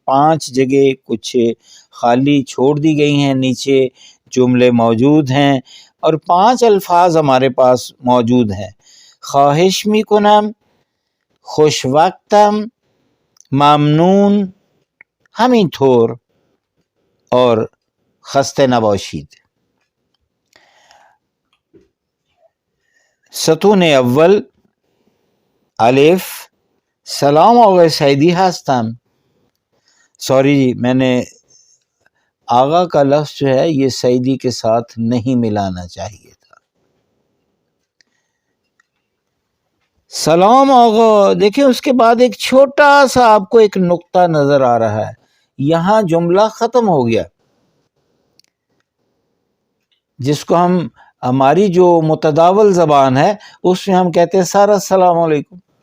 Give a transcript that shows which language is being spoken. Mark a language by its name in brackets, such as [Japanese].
[Urdu] 5 جگہ کچھ خالی چھوڑ دی گئی ہیں، نیچے جملے موجود ہیں اور 5 الفاظ ہمارے پاس موجود ہیں: [Persian] خواہش میکنم، خوش وقتم، ممنون، همینطور [Urdu] اور [Persian] خسته نباشید. ستون اول الف، سلام آقای سعیدی هستم. [Urdu] سوری جی، میں نے آغا کا لفظ جو ہے یہ سعیدی کے ساتھ نہیں ملانا چاہیے تھا. [Persian] سلام آغا. [Urdu] دیکھیں اس کے بعد ایک چھوٹا سا آپ کو ایک نقطہ نظر آ رہا ہے، یہاں جملہ ختم ہو گیا، جس کو ہماری جو متداول زبان ہے اس میں ہم کہتے ہیں سارا السلام علیکم.